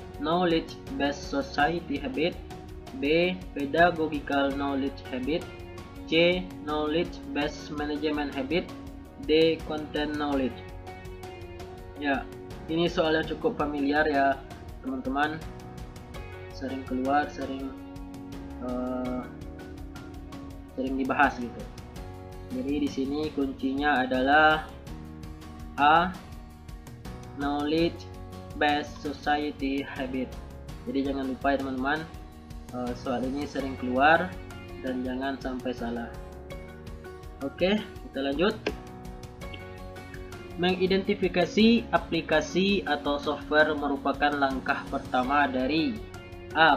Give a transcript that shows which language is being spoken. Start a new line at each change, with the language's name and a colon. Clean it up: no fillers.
English: Knowledge based society habit, B. Pedagogical knowledge habit, C. Knowledge based management habit, D. Content knowledge.
Indonesian: Ya, ini soal yang cukup familiar ya teman-teman, sering keluar, sering dibahas gitu. Jadi di sini kuncinya adalah A.
English: Knowledge based society habit.
Indonesian: Jadi jangan lupa ya teman-teman, soal ini sering keluar dan jangan sampai salah. Oke, kita lanjut. Mengidentifikasi aplikasi atau software merupakan langkah pertama dari A.